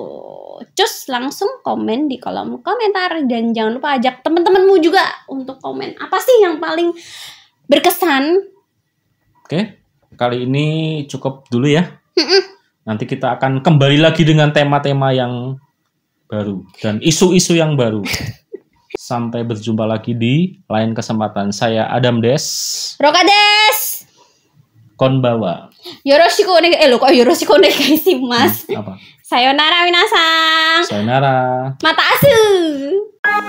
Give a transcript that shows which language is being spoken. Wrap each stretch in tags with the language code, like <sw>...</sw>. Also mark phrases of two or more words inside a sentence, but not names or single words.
<id>Cus langsung komen di kolom komentar, dan jangan lupa ajak teman-temanmu juga untuk komen apa sih yang paling berkesan. Oke, kali ini cukup dulu ya. Nanti kita akan kembali lagi dengan tema-tema yang baru dan isu-isu yang baru. Sampai berjumpa lagi di lain kesempatan. Saya Adam Des. Roka Des. Konbawa.</id> <ja>よろしくお願い.</ja> <id>Kok</id> <ja>よろしくお願い</ja> <id>sih, Mas? Apa?</id> <ja>さようなら皆さん. Sayonara. また明日.</ja>